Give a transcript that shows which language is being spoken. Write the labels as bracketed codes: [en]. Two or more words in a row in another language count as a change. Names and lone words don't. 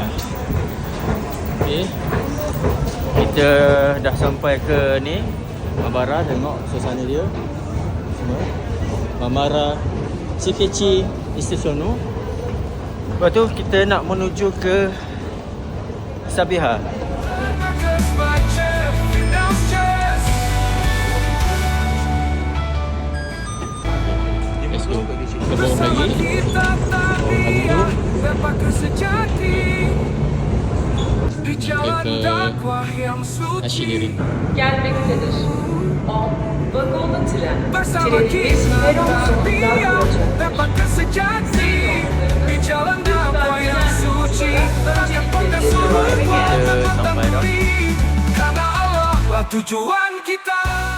[ms] Okay, kita dah sampai ke ni Marmara. Tengok suasana dia semua. Marmara Çiftçi Istasyonu. Lepas tu kita nak menuju ke Sabiha. [en] Let's go. [ms] Sebelum lagi ke Haji Lirik. [tr] Gelmektedir. O vagonlu tren. Trenimiz peron sonunda [ms] Kita sampai dah. Tujuan kita